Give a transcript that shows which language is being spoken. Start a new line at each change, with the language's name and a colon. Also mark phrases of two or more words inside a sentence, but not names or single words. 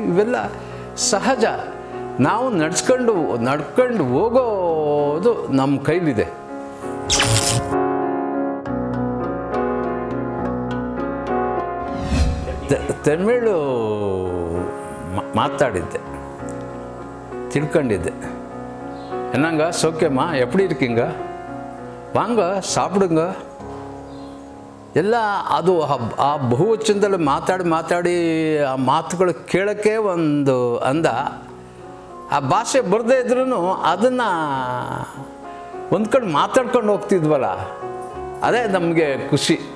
Kannada: ಇವೆಲ್ಲ ಸಹಜ. ನಾವು ನಡ್ಕೊಂಡು ಹೋಗೋದು ನಮ್ಮ ಕೈಲಿದೆ. ತಮಿಳು ಮಾತಾಡಿದ್ದೆ, ತಿಳ್ಕೊಂಡಿದ್ದೆ.
Tamil: என்னங்க சௌக்கியமா, எப்படி இருக்கீங்க, வாங்க சாப்பிடுங்க ಎಲ್ಲ.
Kannada: ಅದು ಆ ಬಹುವಚನದಲ್ಲಿ ಮಾತಾಡಿ ಆ ಮಾತುಗಳು ಕೇಳೋಕ್ಕೆ ಒಂದು ಅಂದ. ಆ ಭಾಷೆ ಬರದೇ ಇದ್ರೂ ಅದನ್ನು ಹೊಂದ್ಕೊಂಡು ಮಾತಾಡ್ಕೊಂಡು ಹೋಗ್ತಿದ್ವಲ್ಲ, ಅದೇ ನಮಗೆ ಖುಷಿ.